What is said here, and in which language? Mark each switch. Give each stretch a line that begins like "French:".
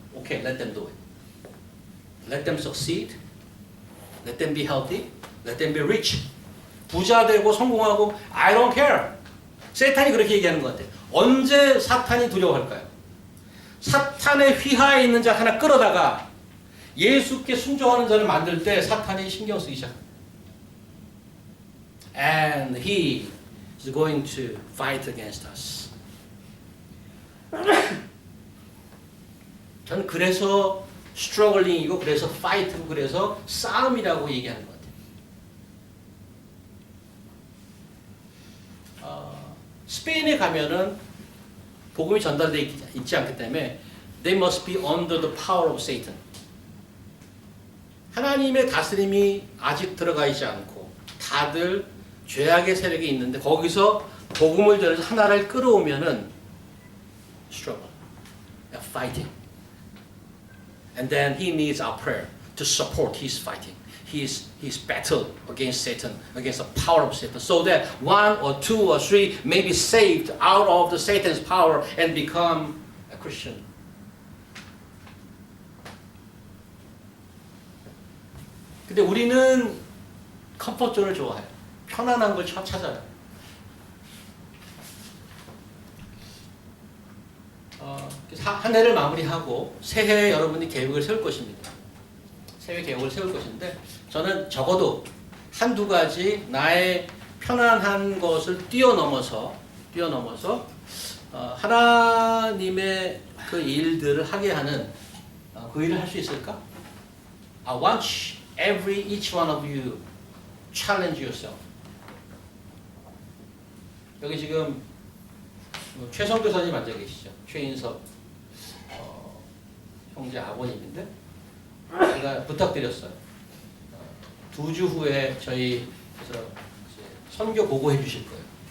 English: Okay, let them do it. Let them succeed. Let them be healthy. Let them be rich.
Korean: 부자 되고 성공하고
English: I don't care.
Korean: 세탄이 그렇게 얘기하는 것 같아요. 언제 사탄이 두려워할까요? 사탄의 휘하에 있는 자 하나 끌어다가 예수께 순종하는 자를 만들 때 사탄이 신경 쓰기 시작합니다.
English: And he is going to fight against us.
Korean: 저는 그래서 스트러글링이고 그래서 파이트고 그래서 싸움이라고 얘기하는 것 같아요. 스페인에 가면은 복음이 전달되어 있지 않기 때문에
English: they must be under the power of Satan.
Korean: 하나님의 다스림이 아직 들어가 있지 않고 다들 죄악의 세력이 있는데 거기서 복음을 전해서 하나를 끌어오면은
English: struggle, fighting. And then he needs our prayer to support his fighting. His battle against Satan, against the power of Satan, so that one or two or three may be saved out of the Satan's power and become a Christian.
Korean: 근데 우리는 컴포트존을 좋아해요. 편안한 걸 찾아요. 한 해를 마무리하고 새해에 여러분이 계획을 세울 것입니다. 새해 계획을 세울 것인데 저는 적어도 한두 가지 나의 편안한 것을 뛰어넘어서 하나님의 그 일들을 하게 하는 그 일을 할 수 있을까?
English: I want each one of you challenge yourself.
Korean: 여기 지금 최성 교사님 앉아 계시죠? 최인섭 형제 아버님인데 제가 부탁드렸어요. 2주 후에 저희 그래서 선교 보고해 주실 거예요.